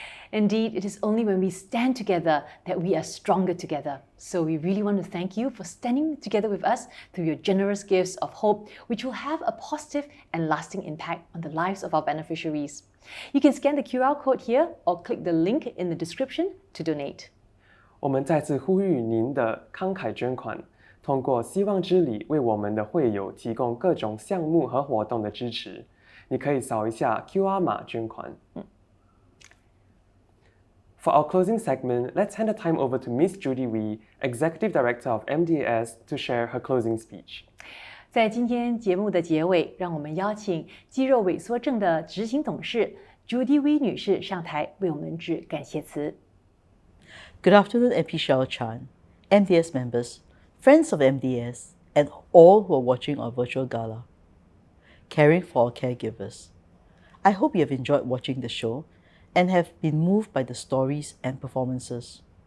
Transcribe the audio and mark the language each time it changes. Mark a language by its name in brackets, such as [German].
[English] Indeed, it is only when we stand together that we are stronger together. So we really want to thank you for standing together with us through your generous gifts of hope, which will have a positive and lasting impact on the lives of our beneficiaries. You can scan the QR code here or click the link in the description to donate. [Chinese] 我们再次呼吁您的慷慨捐款，通过希望之礼为我们的会友提供各种项目和活动的支持。你可以扫一下 QR 码捐款。 [English] For our closing segment, let's hand the time over to Miss Judy Wee, Executive Director of MDAS, to share her closing speech. [Chinese] 在今天节目的结尾，让我们邀请肌肉萎缩症的执行董事 Judy Wee 女士上台为我们致感谢词。 [English] Good afternoon, MP Cheryl Chan, MDS members, friends of MDS, and all who are watching our virtual gala. Caring for our caregivers. I hope you have enjoyed watching the show and have been moved by the stories and performances.